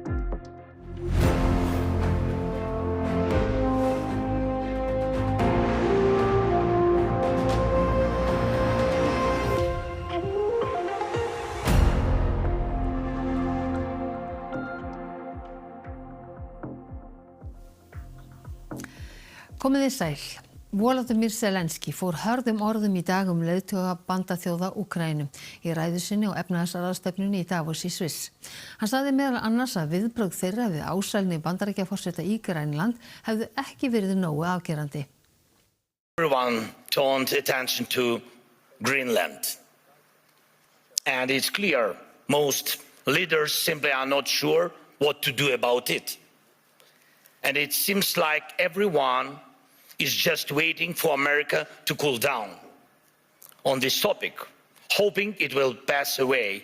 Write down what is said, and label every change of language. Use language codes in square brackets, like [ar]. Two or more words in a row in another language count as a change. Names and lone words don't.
[is] Komið þið sæl. Volodymyr Zelenský fór hörðum orðum í dag leiðtoga bandaþjóða Úkraínu í ræðu sinni á efnahagsráðstefnunni í Davos í Sviss. Hann sagði meðal annars að viðbrögð þeirra við ásælni Bandaríkjaforseta í Grænland hefðu ekki verið nógu afgerandi. [en] Everyone turned attention to Greenland. And it's clear most leaders simply are not sure what to do about it. And it seems like everyone is just waiting for America to cool down on this topic, hoping it will pass away.